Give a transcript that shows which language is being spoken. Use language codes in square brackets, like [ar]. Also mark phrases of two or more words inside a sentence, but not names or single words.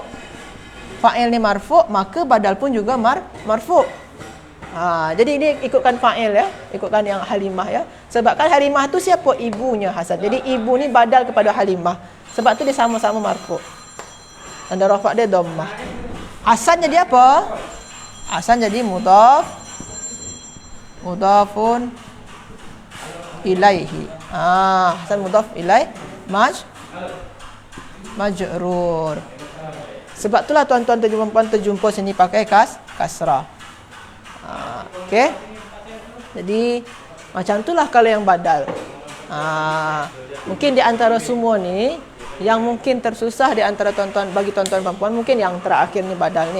[ms] Fa'il ni marfu', maka badal pun juga marfu'. Jadi ini ikutkan fa'il ya, ikutkan yang Halimah ya. Sebab kan Halimah tu siapa? Ibunya Hasan. Jadi ibu ni badal kepada Halimah. Sebab tu dia sama-sama marfu'. Tanda rafa' dia dhammah. Hasan jadi apa? Hasan jadi [ar] مضاف إليه. Hasan مضاف إليه مجرور. [ms] Sebab itulah tuan-tuan terjumpa sini pakai kasrah. Okey. Jadi macam itulah kalau yang badal. Mungkin di antara semua ni yang mungkin tersusah di antara tuan-tuan, bagi tuan-tuan dan puan, mungkin yang terakhir ni badal ni.